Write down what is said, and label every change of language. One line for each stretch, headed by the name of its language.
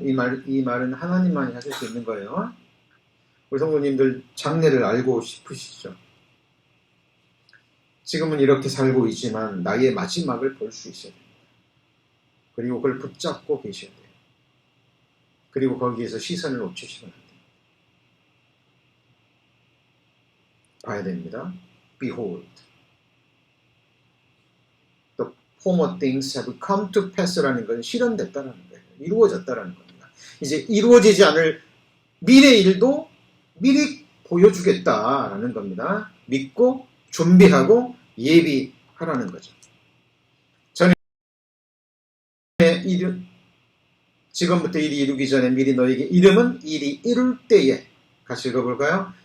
Korean: 이 말은 하나님만이 하실 수 있는 거예요. 우리 성도님들 장래를 알고 싶으시죠? 지금은 이렇게 살고 있지만 나의 마지막을 볼 수 있어야 됩니다. 그리고 그걸 붙잡고 계셔야 돼요. 그리고 거기에서 시선을 놓치시면 안 돼요. 봐야 됩니다.
English: Behold, the former things have come to pass
Korean: 라는 건 실현됐다는 거예요. 이루어졌다는 겁니다. 이제 이루어지지 않을 미래 일도 미리 보여주겠다라는 겁니다. 믿고 준비하고 예비하라는 거죠. 전에 지금부터 일이 이루기 전에 미리 너에게 이름은 일이 이룰 때에, 같이 읽어볼까요?